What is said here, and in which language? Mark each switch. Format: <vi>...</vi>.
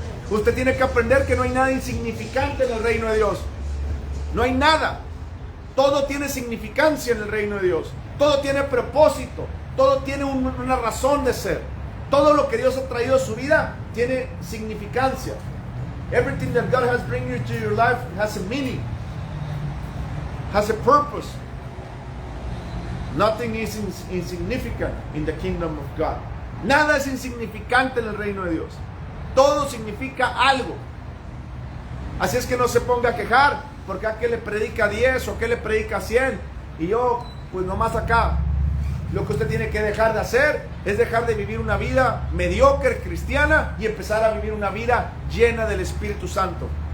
<es>Usted tiene que aprender que no hay nada insignificante en el reino de Dios. No hay nada. Todo tiene significancia en el reino de Dios. Todo tiene propósito. Todo tiene una razón de ser. Todo lo que Dios ha traído a su vida tiene significancia.</es> <en>Everything that God has brought into your life has a meaning, has a purpose. Nothing is insignificant in the kingdom of God.</en> <es>Nada es insignificante en el reino de Dios. Todo significa algo. Así es que no se ponga a quejar porque a qué le predica 10 o a qué le predica 100 y yo pues nomás acá. Lo que usted tiene que dejar de hacer es dejar de vivir una vida mediocre cristiana y empezar a vivir una vida llena del Espíritu Santo.</es>